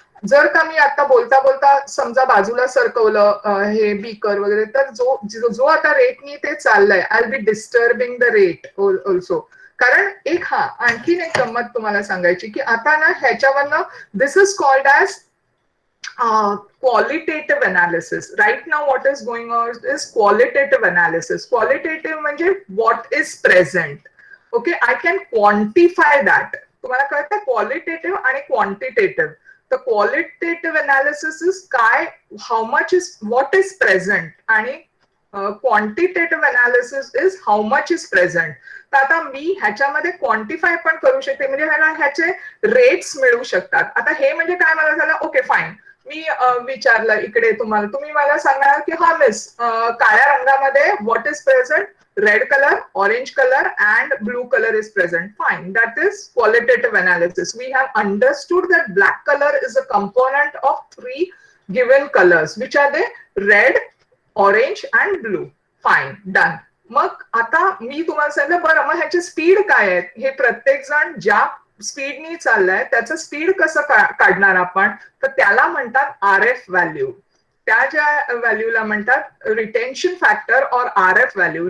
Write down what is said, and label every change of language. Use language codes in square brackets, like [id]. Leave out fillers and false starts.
[mr] जर का मी आता बोलता बोलता समजा बाजूला सरकवलं हे बीकर वगैरे, तर जो आता रेटनी ते चाललंय, [en] I will be disturbing the rate also. [mr] कारण आणखीन एक गंमत तुम्हाला सांगायची की आता ना ह्याच्यावरनं [en] This is called as qualitative analysis. Right now what is going on is qualitative analysis. Qualitative म्हणजे what is present. Okay, I can quantify that. [mr] तुम्हाला कळतं [en] Qualitative आणि quantitative. तर qualitative analysis is काय, how much is what is present, आणि quantitative analysis is how much is present. [mr] तर आता मी ह्याच्यामध्ये क्वांटिफाय पण करू शकते, म्हणजे ह्याचे रेट्स मिळू शकतात. आता हे म्हणजे काय, मला झालं ओके फाईन, मी विचारलं इकडे तुम्हाला, तुम्ही मला सांगणार की हा मिस काळ्या रंगामध्ये [en] What is present, red color, orange color and blue color is present. Fine, that is qualitative analysis. We have understood that black color is a component of three given colors. Which are they? Red, orange and blue. Fine, done. [mr] मग आता मी तुम्हाला सांगितलं, बरं मग ह्याची speed काय आहे, हे प्रत्येक जण ज्या स्पीडनी चाललंय त्याचं स्पीड कसं काढणार आपण, तर त्याला म्हणतात RF व्हॅल्यू. त्या ज्या व्हॅल्यूला म्हणतात रिटेन्शन फॅक्टर और RF व्हॅल्यू.